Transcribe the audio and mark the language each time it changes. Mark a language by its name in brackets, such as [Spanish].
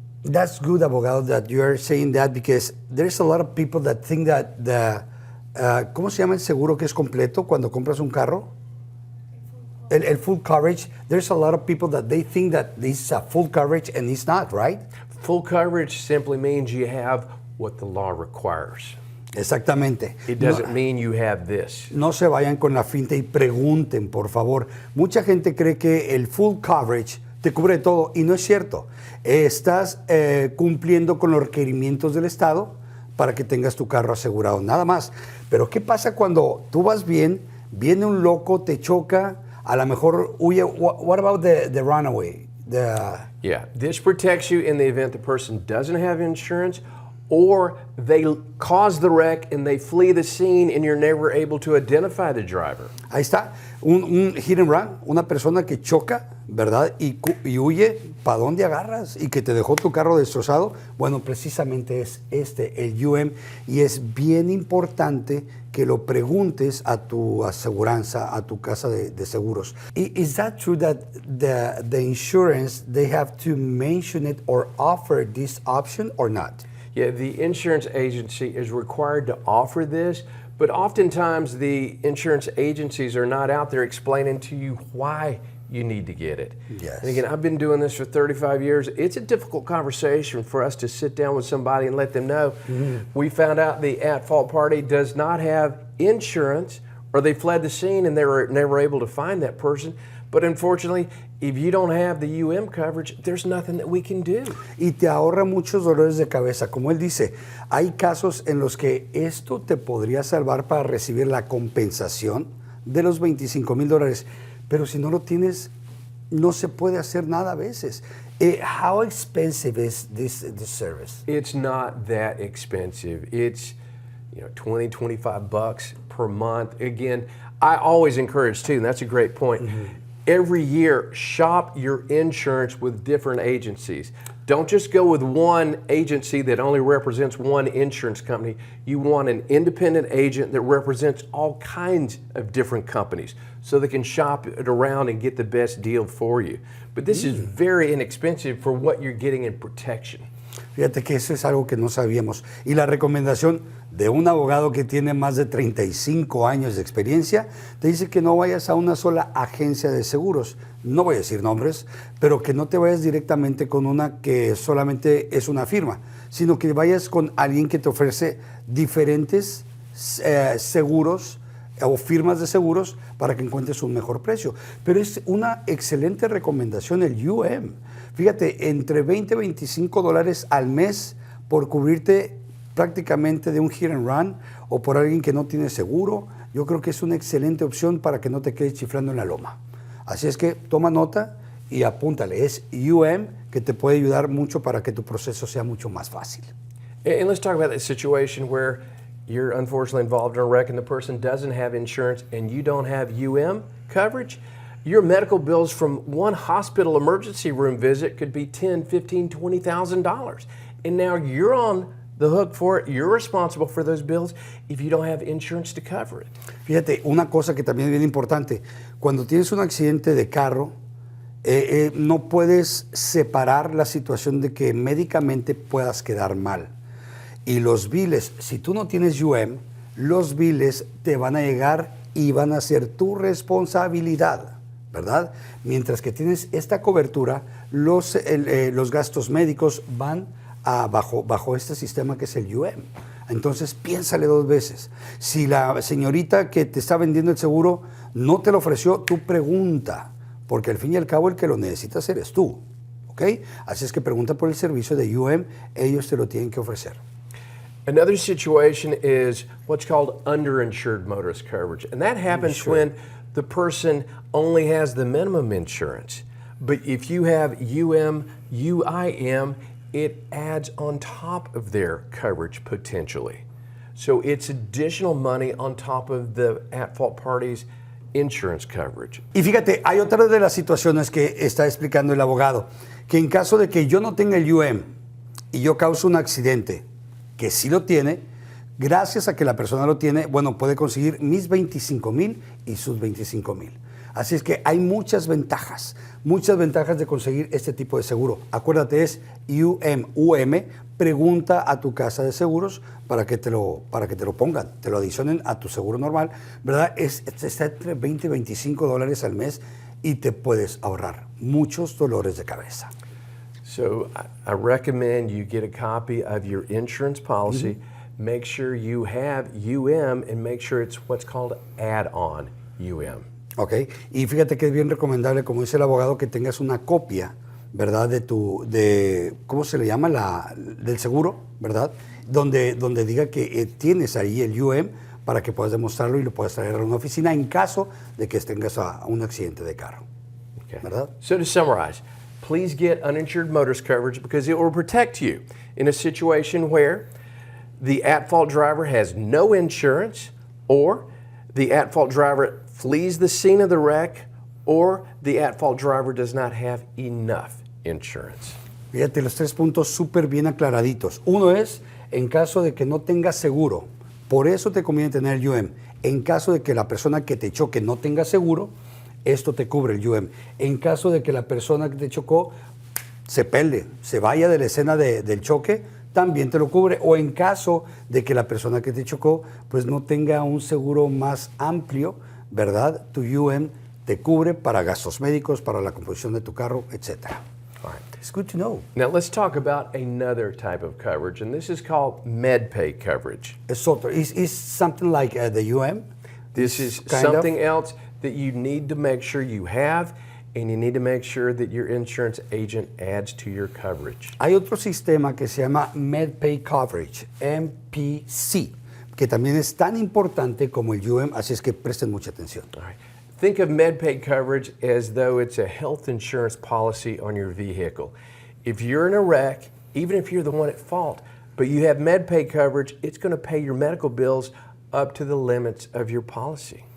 [English] That's good, abogado, that you are saying that, because there's a lot of people that think that [Spanish] ¿cómo se llama el seguro que es completo cuando compras un carro? El full coverage. [English] There's a lot of people that they think that this is a full coverage and it's not, right? Full coverage simply means you have what the law requires. [Spanish] Exactamente. [English] It doesn't mean you have this. [Spanish] No se vayan con la finta y pregunten, por favor. Mucha gente cree que el full coverage te cubre todo y no es cierto. Estás cumpliendo con los requerimientos del Estado para que tengas tu carro asegurado, nada más. Pero ¿qué pasa cuando tú vas bien, viene un loco, te choca, a lo mejor huye? [English] What about the runaway? Yeah, this protects you in the event the person doesn't have insurance, or they cause the wreck and they flee the scene and you're never able to identify the driver. [Spanish] Ahí está, un hit and run, una persona que choca, ¿verdad? Y huye, ¿para dónde agarras? Y que te dejó tu carro destrozado. Bueno, precisamente es el UM, y es bien importante que lo preguntes a tu aseguranza, a tu casa de seguros. [English] Is that true that the insurance, they have to mention it or offer this option or not? Yeah, the insurance agency is required to offer this, but oftentimes the insurance agencies are not out there explaining to you why you need to get it. Yes. And again, I've been doing this for 35 years. It's a difficult conversation for us to sit down with somebody and let them know. We found out the at-fault party does not have insurance, or they fled the scene and they were never able to find that person. But unfortunately, if you don't have the UM coverage, there's nothing that we can do. [Spanish] Y te ahorra muchos dolores de cabeza. Como él dice, hay casos en los que esto te podría salvar para recibir la compensación de los $25,000. Pero si no lo tienes, no se puede hacer nada a veces. [English] How expensive is this service? It's not that expensive. It's, $20, $25 per month. Again, I always encourage too, and that's a great point. Every year, shop your insurance with different agencies. Don't just go with one agency that only represents one insurance company. You want an independent agent that represents all kinds of different companies so they can shop it around and get the best deal for you. But this is very inexpensive for what you're getting in protection. [Spanish] Fíjate que eso es algo que no sabíamos. Y la recomendación de un abogado que tiene más de 35 años de experiencia, te dice que no vayas a una sola agencia de seguros. No voy a decir nombres, pero que no te vayas directamente con una que solamente es una firma, sino que vayas con alguien que te ofrece diferentes seguros o firmas de seguros para que encuentres un mejor precio. Pero es una excelente recomendación el UM. Fíjate, entre $20 y $25 al mes por cubrirte prácticamente de un hit and run o por alguien que no tiene seguro, yo creo que es una excelente opción para que no te quedes chiflando en la loma. Así es que toma nota y apúntale. Es UM, que te puede ayudar mucho para que tu proceso sea mucho más fácil. [English] And let's talk about that situation where you're unfortunately involved in a wreck and the person doesn't have insurance and you don't have UM coverage. Your medical bills from one hospital emergency room visit could be $10,000, $15,000, $20,000. And now you're on the hook for it. You're responsible for those bills if you don't have insurance to cover it. [Spanish] Fíjate, una cosa que también es bien importante. Cuando tienes un accidente de carro, no puedes separar la situación de que médicamente puedas quedar mal. Y los biles, si tú no tienes UM, los biles te van a llegar y van a ser tu responsabilidad, ¿verdad? Mientras que tienes esta cobertura, los gastos médicos van bajo este sistema que es el UM. Entonces piénsale dos veces. Si la señorita que te está vendiendo el seguro no te lo ofreció, tú pregunta, porque al fin y al cabo el que lo necesitas eres tú, ¿ok? Así es que pregunta por el servicio de UM, ellos te lo tienen que ofrecer. [English] Another situation is what's called underinsured motorist coverage. And that happens when the person only has the minimum insurance. But if you have UIM, it adds on top of their coverage potentially. So it's additional money on top of the at-fault party's insurance coverage. [Spanish] Y fíjate, hay otra de las situaciones que está explicando el abogado, que en caso de que yo no tenga el UM y yo causo un accidente, que sí lo tiene, gracias a que la persona lo tiene, bueno, puede conseguir mis $25,000 y sus $25,000. Así es que hay muchas ventajas de conseguir este tipo de seguro. Acuérdate, es UM. Pregunta a tu casa de seguros para que te lo pongan, te lo adicionen a tu seguro normal, ¿verdad? Está entre $20 y $25 al mes y te puedes ahorrar muchos dolores de cabeza. [English] So I recommend you get a copy of your insurance policy. make sure you have UM and make sure it's what's called add-on UM. [Spanish] Ok, y fíjate que es bien recomendable, como dice el abogado, que tengas una copia, ¿verdad? ¿Cómo se le llama? Del seguro, ¿verdad? Donde diga que tienes ahí el UM para que puedas demostrarlo y lo puedas traer a una oficina en caso de que tengas un accidente de carro, [English] Okay. [Spanish] ¿verdad? [English] So to summarize, please get uninsured motorist coverage because it will protect you in a situation where the at-fault driver has no insurance, or the at-fault driver flees the scene of the wreck, or the at-fault driver does not have enough insurance. [Spanish] Fíjate, los 3 puntos súper bien aclaraditos. Uno es, en caso de que no tengas seguro, por eso te conviene tener el UM. En caso de que la persona que te choque no tenga seguro, esto te cubre el UM. En caso de que la persona que te chocó se pele, se vaya de la escena del choque, también te lo cubre. O en caso de que la persona que te chocó pues no tenga un seguro más amplio, ¿verdad? Tu UM te cubre para gastos médicos, para la composición de tu carro, etc. [English] All right. It's good to know. Now let's talk about another type of coverage, and this is called MedPay coverage. [Spanish] Es otro. [English] Is something like the UM? This is Kind of. something else that you need to make sure you have, and you need to make sure that your insurance agent adds to your coverage. [Spanish] Hay otro sistema que se llama MedPay Coverage, MPC, que también es tan importante como el UM, así es que presten mucha atención. [English] All right. Think of MedPay coverage as though it's a health insurance policy on your vehicle. If you're in a wreck, even if you're the one at fault, but you have MedPay coverage, it's going to pay your medical bills up to the limits of your policy.